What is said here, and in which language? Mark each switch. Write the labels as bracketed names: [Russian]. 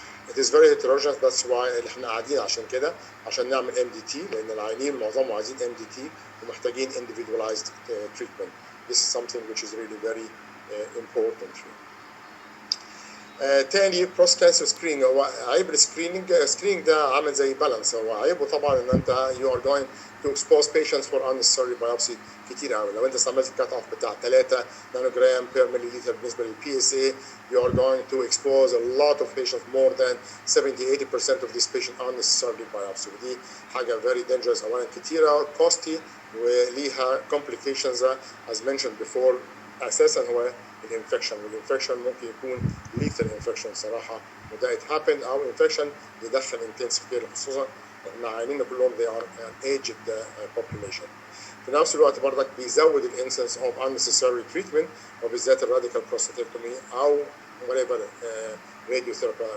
[English] It is very heterogeneous, that's why [Arabic] احنا قاعدين عشان كده عشان نعمل MDT، لأن العيانين معظمهم عايزين MDT ومحتاجين [English] individualized treatment. This is something which is really very important here. [Arabic] تاني بروست كانسر سكريننج، هو عيب السكريننج ده عامل زي بالانس. هو عيبه طبعا ان انت [English] you are going to expose patients for unnecessary biopsy [Arabic] كتير قوي. لو انت استعملت [English] الكات اوف بتاع 3 نانوجرام بير مليلتر بالنسبه للبي S A you are going to expose a lot of patients, more than 70-80% of these patients unnecessarily biopsy. [Arabic] ودي حاجه [English] very dangerous، [Arabic] اولا كتيره [English] costly وليها complications as mentioned before. [Arabic] اساسا هو الانفكشن، والانفكشن ممكن يكون [English] lethal infection [Arabic] صراحه، وده [English] it happen [Arabic] او infection يدخل [English] intensive care، [Arabic] خصوصا ان عيانينا كلهم [English] they are an aged population. [Arabic] في نفس الوقت برضك بيزود الانسنس اوف [English] unnecessary treatment [Arabic] وبالذات الراديكال بروستاتكتومي او whatever راديو ثيرابي.